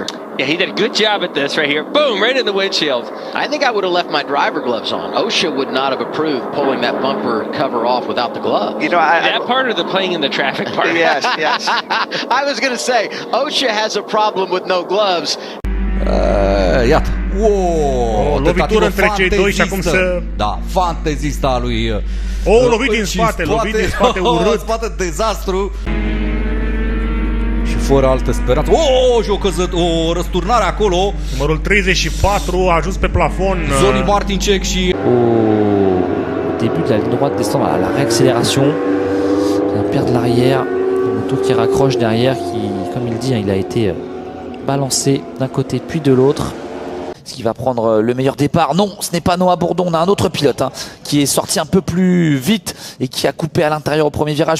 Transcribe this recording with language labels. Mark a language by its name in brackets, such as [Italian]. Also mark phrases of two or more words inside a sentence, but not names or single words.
[English] Yeah, he did a good job at this right here. Boom, right in the windshield. I think I would have left my driver gloves on. OSHA would not have approved pulling that bumper cover off without the gloves. You know, that part or the playing in the traffic part? Yes. I was going to say, OSHA has a problem with no gloves. [Romanian] Iată. O lovitură între cei doi și acum să... Da, fantezista lui... O, lovit din spate, urât. Spate, dezastru. Și fără altă speranță. Și o căzut, o răsturnare acolo. Numărul 34 a ajuns pe plafon. Zoli Martincek și... [French] Au début de la ligne droite, descendre à la réaccélération. Il perd l'arrière. Le moto qui raccroche derrière, qui, comme il dit, il a été balancé d'un côté puis de l'autre. Est-ce qu'il va prendre le meilleur départ? Non, ce n'est pas Noah Bourdon. On a un autre pilote qui est sorti un peu plus vite et qui a coupé à l'intérieur au premier virage.